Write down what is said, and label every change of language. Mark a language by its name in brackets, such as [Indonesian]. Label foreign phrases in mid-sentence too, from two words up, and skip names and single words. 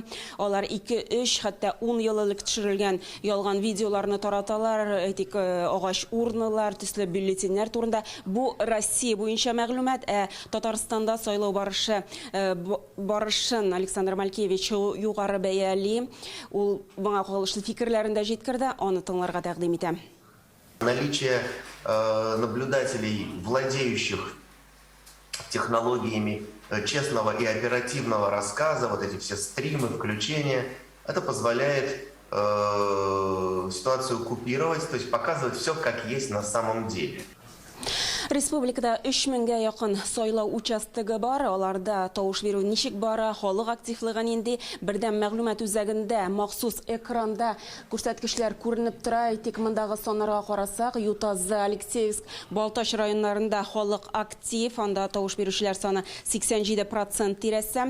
[Tatar] Алар 2-3, хәтта 10 ел элек төшерелгән ялган видеоларны тараталар, әйтик, агач урнылар, төсле бюллетеннәр турында. Бу Россия буенча мәгълүмат, Татарстанда сайлау барышын Александр Малькевич югары бәяли. Ул моңа кагылышлы фикерләрен дә җиткерде, аны тыңларга тәкъдим итәм. [Russian] Наличие наблюдателей, владеющих технологиями честного и оперативного рассказа, вот эти все стримы, включения, это позволяет ситуацию купировать, то есть показывать все как есть на самом деле. [Tatar] Республикада 3000-ге якын сайлау участогы бар. Аларда тавыш бирү ничек бара, халык активлыгын инде бердәм мәгълүмат үзәгендә махсус экранда күрсәткечләр күренеп тора. Тик мондагы саннарга карасак, Ютазы, Алексеевск, Балтач районнарында халык актив, анда тавыш бирүчеләр саны 87% тирәсе.